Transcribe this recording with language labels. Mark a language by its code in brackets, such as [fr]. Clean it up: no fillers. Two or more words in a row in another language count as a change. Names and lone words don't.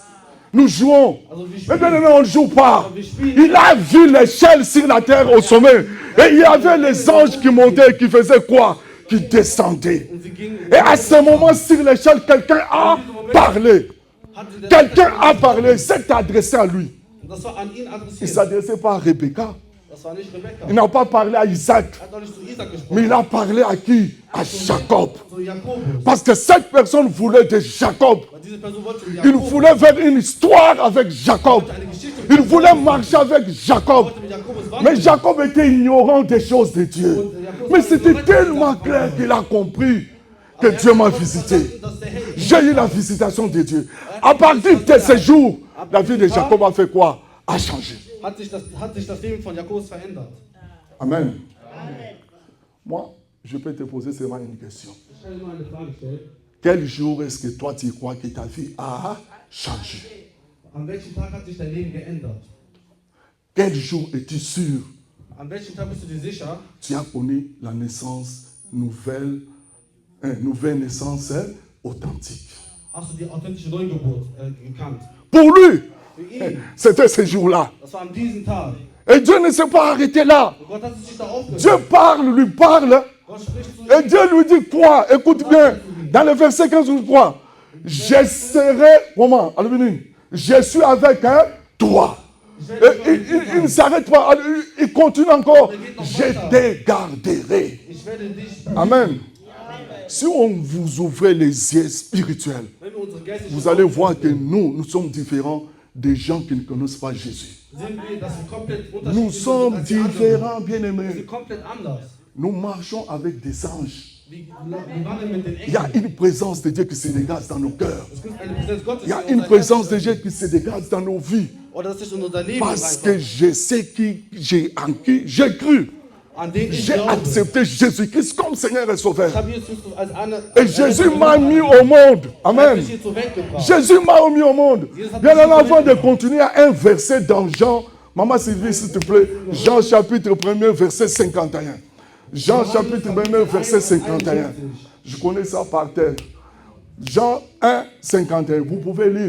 [fr] Nous jouons. Mais bien on ne joue pas. Il a vu l'échelle sur la terre au sommet. Et il y avait les anges qui montaient, qui faisaient quoi? Qui descendaient. Et à ce moment, sur l'échelle, quelqu'un a parlé. Quelqu'un a parlé, s'est adressé à lui. [de] Das war an ihn [fr] Il ne [de] adressiert. [fr] s'adressait pas à Rebecca. [de] Das war nicht Rebekka. [fr] Il n'a pas parlé à Isaac. [de] Er hat auch nicht zu Isaac gesprochen. [fr] Mais il a parlé à qui? À Jacob. [de] Zu Jakobus. [fr] Parce que cette personne voulait de Jacob. [de] Weil diese Person wollte zu [fr] Il [de] Jakobus. [fr] voulait faire une histoire avec Jacob. [de] Eine Geschichte mit [fr] Il [de] Jakobus. [fr] voulait marcher avec Jacob. [de] wollte mit Jakobus [fr] Mais [de] wandeln. [fr] Jacob était ignorant des choses de Dieu. Mais c'était tellement clair qu'il a compris que Dieu m'a visité. [de] Dass der Herr [fr] J'ai eu la visitation de Dieu. À partir de ce jour, la vie de Jacob a fait quoi? A changé. [de] hat sich das Leben von Jakobus verändert. Amen. [fr] Moi, je peux te poser seulement une question. [de] Ich kann dir nur eine Frage stellen. [fr] Quel jour est-ce que toi tu crois que ta vie a changé? [de] An welchem Tag hat sich dein Leben geändert? [fr] Quel jour es-tu sûr? [de] An welchem Tag bist du dir sicher, [fr] Tu as connu la naissance nouvelle naissance authentique. [de] hast du die authentische Neugeburt gekannt? [fr] Pour lui, [de] Für ihn. [fr] c'était ce jour-là. [de] Das war an diesem Tag. [fr] Et Dieu ne s'est pas arrêté là. [de] Und Gott hat sich da aufgehört. [fr] Dieu parle, lui parle. [de] Gott spricht zu [fr] Et [de] ihm. [fr] Dieu lui dit quoi? Écoute bien. Dans le verset 15, il dit quoi? Je serai, comment? Je suis avec toi. Et il ne s'arrête pas. Il continue encore. Je te garderai. [de] Ich werde dich, Amen. [fr] Si on vous ouvrait les yeux spirituels, [de] wenn wir unsere geistlichen [fr] vous allez voir que nous sommes différents des gens qui ne connaissent pas Jésus. [de] sehen wir, dass wir komplett [fr] Nous [de] unterschiedlich [fr] sommes [de] sind als die anderen. [fr] différents, [de] Wir [fr] bien-aimés. [de] sind komplett anders. [fr] Nous marchons avec des anges. [de] Wir wandeln mit den [fr] Il y a [de] Engeln. [fr] une présence de Dieu qui se dégage dans nos cœurs. [de] Es gibt eine Präsenz Gottes [fr] Il y a [de] in [fr] une [de] unser [fr] présence de [de] Herz. [fr] Dieu qui se dégage dans nos vies. [de] Oder dass sich in unser Leben [fr] Parce que [de] reinkommt. [fr] je sais en qui j'ai cru. [de] An den ich [fr] J'ai [de] glaube. [fr] accepté Jésus-Christ comme Seigneur et Sauveur. [de] Ich habe Jesus als eine. [fr] Et Jésus m'a mis au monde. [de] Er hat Amen. mich hier zur Welt gebracht. [fr] Jésus m'a mis au monde. Bien avant de continuer, un verset dans Jean. Maman Sylvie, s'il te plaît. Jean chapitre 1er, verset 51. Jean chapitre 1er, verset 51. Je connais ça par terre. Jean 1, 51. Vous pouvez lire.